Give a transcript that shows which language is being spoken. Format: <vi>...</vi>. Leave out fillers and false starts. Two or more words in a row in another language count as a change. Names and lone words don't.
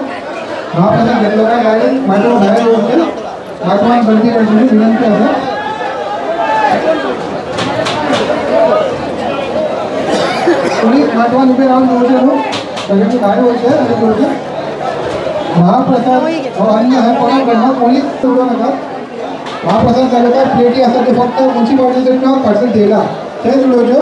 <kok>महाप्रसाद घेतलो काय डायरेक्ट माटवा भायर जेवचे, माटवान गर्दी करची विनंती असा. कोणी माटवान उभे राहून जेवचे न्हू, सगळ्यांनी भायर वयचे आणि जेवचे.</kok> <mr>महाप्रसाद अन्न हे कोणाकडनं कोणीच उडवू नका. महाप्रसाद झालं काय प्लेटी असतात ते फक्त म्युनिसिपालिटीचे ट्रक फाटून ठेवला तेच उडोवच्यो.</mr>